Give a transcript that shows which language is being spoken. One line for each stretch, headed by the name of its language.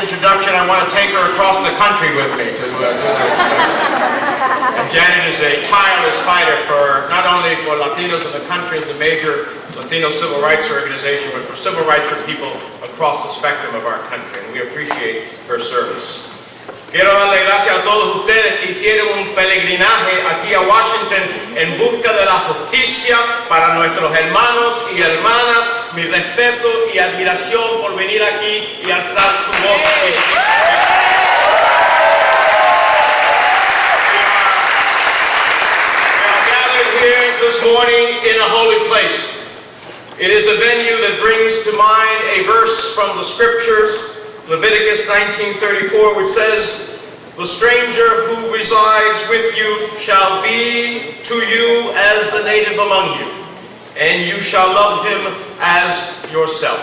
English: introduction, I want to take her across the country with me. And Janet is a tireless fighter for not only for Latinos in the country as the major Latino civil rights organization, but for civil rights for people across the spectrum of our country. And we appreciate her service.
Spanish: Quiero darle gracias a todos ustedes que hicieron un peregrinaje aquí a Washington en busca de la justicia para nuestros hermanos y hermanas. Mi respeto y admiración por venir aquí y alzar su voz.
English: We are gathered here this morning in a holy place. It is a venue that brings to mind a verse from the scriptures, Leviticus 19:34, which says, "The stranger who resides with you shall be to you as the native among you, and you shall love him as yourself."